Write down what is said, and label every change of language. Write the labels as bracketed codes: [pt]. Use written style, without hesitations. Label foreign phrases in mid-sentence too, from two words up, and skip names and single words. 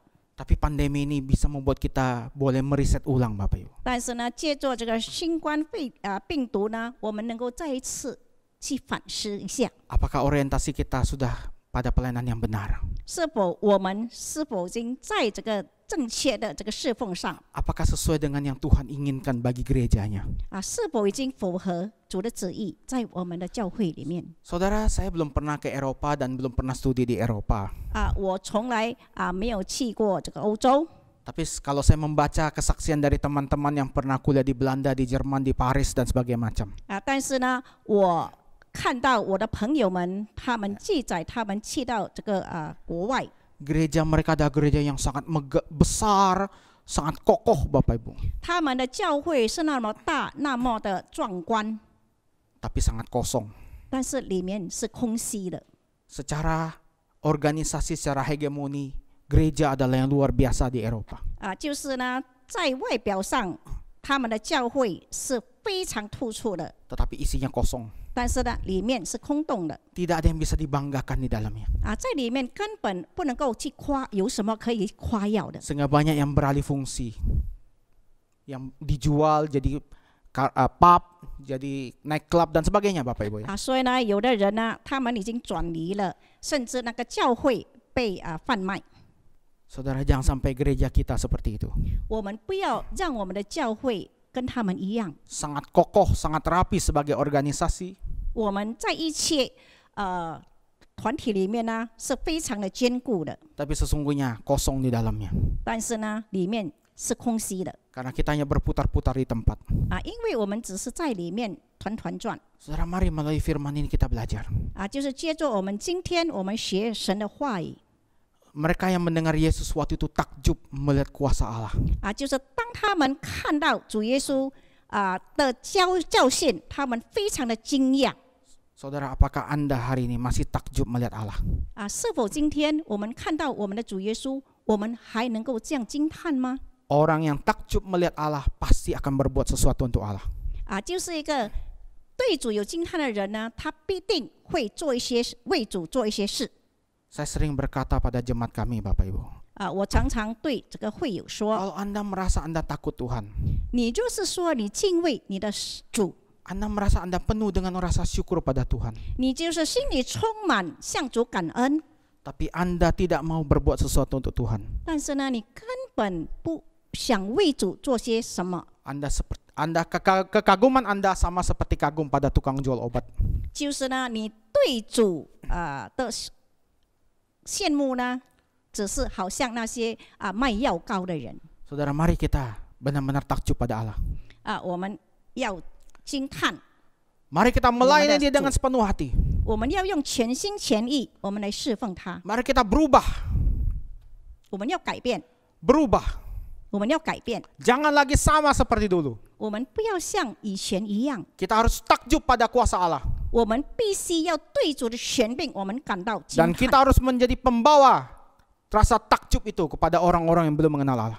[id] Tapi pandemi ini bisa membuat kita boleh meriset ulang, Bapak Ibu. [zh] 但是呢，借助这个新冠病毒呢，我们能够再一次去反思一下， [id] Apakah orientasi kita sudah pada pelayanan yang benar? [zh] 是否我们已经在这个正确的这个侍奉上 [id] Apakah sesuai dengan yang Tuhan inginkan bagi gerejanya? [zh] 是否已经符合主的旨意在我们的教会里面 [id] Saudara, saya belum pernah ke Eropa dan belum pernah studi di Eropa. [zh] 我从来没有去过这个欧洲 [id] Tapi kalau saya membaca kesaksian dari teman-teman yang pernah kuliah di Belanda, di Jerman, di Paris dan sebagainya macam. [zh] 但是呢，我看到我的朋友们，他们记载他们去到这个国外， [id] Gereja mereka ada gereja yang sangat besar, sangat kokoh Bapak Ibu. [zh] 他们的教会是那么大，那么的壮观， [id] Tapi sangat kosong. [zh] 但是里面是空虚的。 [id] Secara organisasi, secara hegemoni, gereja adalah yang luar biasa di Eropa. [zh] 就是呢，在外表上，他们的教会是非常突出的， [id] Tetapi isinya kosong. [zh] 但是呢，里面是空洞的。 [id] Tidak ada yang bisa dibanggakan di dalamnya. [zh] 在里面根本不能够去夸，有什么可以夸耀的？ [id] Sehingga banyak yang beralih fungsi. Yang dijual jadi pub, jadi nightclub dan sebagainya Bapak Ibu ya. [zh] 所以呢，有的人呢，他们已经转移了，甚至那个教会被贩卖。 [id] Saudara, jangan sampai gereja kita seperti itu. [zh] 我们不要让我们的教会跟他们一样， [id] Sangat kokoh, sangat rapi sebagai organisasi. [zh] 我们在一切团体里面呢是非常的坚固的， [id] Tapi sesungguhnya kosong di dalamnya. [zh] 但是呢，里面是空虚的 [id] Karena kita hanya berputar-putar di tempat. [zh] 因为我们只是在里面团团转 [id] Saudara, mari melalui firman ini kita belajar. [zh] 就是接着我们今天我们学神的话语 [id] Mereka yang mendengar Yesus waktu itu takjub melihat kuasa Allah. [zh] 就是当他们看到主耶稣的教训，他们非常的惊讶 [id] Saudara, apakah Anda hari ini masih takjub melihat Allah? [zh] 是否今天我们看到我们的主耶稣，我们还能够这样惊叹吗？ [id] Orang yang takjub melihat Allah pasti akan berbuat sesuatu untuk Allah. [zh] 就是一个对主有惊叹的人呢，他必定会做一些为主做一些事。 [id] Saya sering berkata pada jemaat kami Bapak Ibu. [zh] 我常常对这个会友说， [id] Kalau Anda merasa Anda takut Tuhan, [zh] 你就是说你敬畏你的主， [id] Anda merasa Anda penuh dengan rasa syukur pada Tuhan, [zh] 你就是心里充满向主感恩， [id] tapi Anda tidak mau berbuat sesuatu untuk Tuhan. [zh] 但是呢，你根本不想为主做些什么， [id] Kekaguman Anda sama seperti kagum pada tukang jual obat. [zh] 就是呢，你对主的羡慕呢，只是好像那些卖药膏的人 [id] Saudara, mari kita benar-benar takjub pada Allah. [zh] 我们要惊叹， [id] Mari kita melayani Dia dengan sepenuh hati. [zh] 我们要用全心全意，我们来侍奉他， [id] Mari kita berubah, [zh] 我们要改变， [id] berubah. [zh] 我们要改变， [id] Jangan lagi sama seperti dulu. [zh] 我们不要像以前一样， [id] Kita harus takjub pada kuasa Allah. [zh] 我们必须要对主的权柄，我们感到惊 [id] Dan [zh] 叹。 [id] kita harus menjadi pembawa rasa takjub itu kepada orang-orang yang belum mengenal Allah.